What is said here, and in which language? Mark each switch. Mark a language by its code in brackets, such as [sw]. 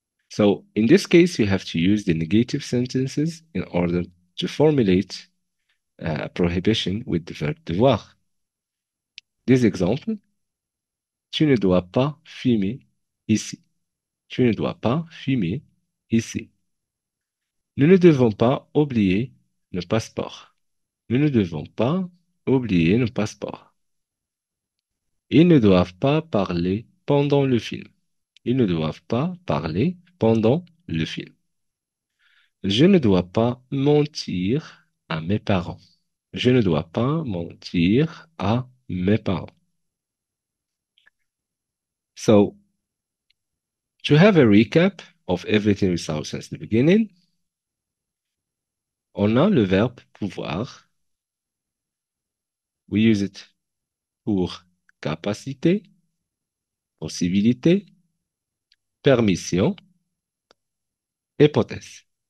[en] So in this case, you have to use the negative sentences in order to formulate prohibition with the verb devoir. [fr] Des exemples, tu ne dois pas fumer ici. Tu ne dois pas fumer ici. Nous ne devons pas oublier le passeport. Nous ne devons pas oublier le passeport. Ils ne doivent pas parler pendant le film. Ils ne doivent pas parler pendant le film. Je ne dois pas mentir à mes parents. Je ne dois pas mentir à mes parents. [en] So, to have a recap of everything we saw since the beginning, [fr] on a le verbe pouvoir. [en] We use it [fr] pour capacité, possibilité, permission, hypothèse.